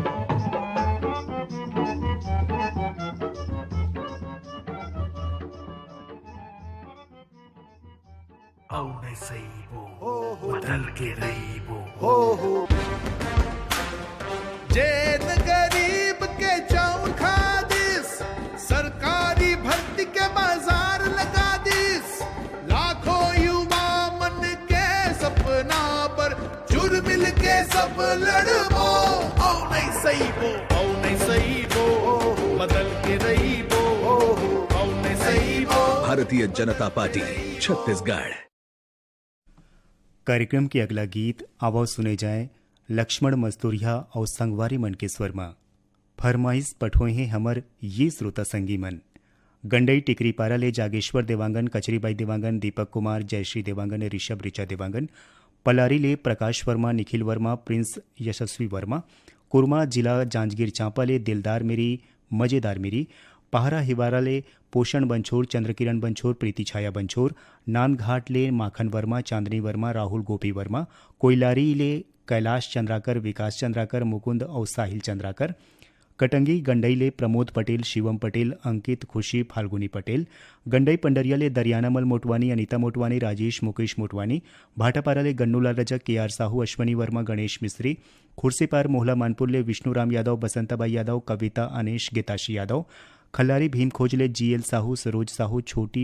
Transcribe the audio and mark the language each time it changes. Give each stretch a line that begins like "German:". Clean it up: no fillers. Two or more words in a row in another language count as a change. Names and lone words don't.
Chhattisgarhi: औ नहीं सही वो बदल के रही वो जेद गरीब के चाउर खा दिस, सरकारी भर्ती के बाजार लगा दिस, लाखों युवा मन के सपना पर जुर मिल के सब लड़बो। औ नहीं सही वो बदल के रही वो, औ नहीं सही वो। भारतीय जनता पार्टी छत्तीसगढ़। कार्यक्रम के अगला गीत आवाज सुने जाए लक्ष्मण मजदूरिया और संगवारी मन के स्वर में। फरमाइश पठोए हैं हमर ये श्रोता संगी मन। गंडई टिकरी पारा ले जागेश्वर देवांगन, कचरीबाई देवांगन, दीपक कुमार, जयश्री देवांगन, ऋषभ ऋचा देवांगन, पलारी ले प्रकाश वर्मा, निखिल वर्मा, प्रिंस यशस्वी वर्मा, कुरमा जिला जांजगीर चांपा ले दिलदार मेरी मजेदार मेरी, पहारा हिवारा ले पोषण बंछोर, चंद्रकिरण बंछोर, प्रीति छाया बंछोर, नानघाट ले माखन वर्मा, चांदनी वर्मा, राहुल गोपी वर्मा, कोयलारी ले कैलाश चंद्राकर, विकास चंद्राकर, मुकुंद और साहिल चंद्राकर, कटंगी गंडई ले प्रमोद पटेल, शिवम पटेल, अंकित खुशी, फाल्गुनी पटेल, गंडई पंडरिया ले दरियानामल मोटवानी, अनीता मोटवानी, राजेश मुकेश मोटवानी, भाटापारा ले गन्नूलाल रजक, केआर साहू, अश्वनी वर्मा, गणेश मिस्त्री, खुर्सीपार मोहला मानपुर ले विष्णुराम यादव, बसंताबाई यादव, कविता अनेश, गीताशी यादव, खल्लारी भीम खोजले जीएल साहू, सरोज साहू, छोटी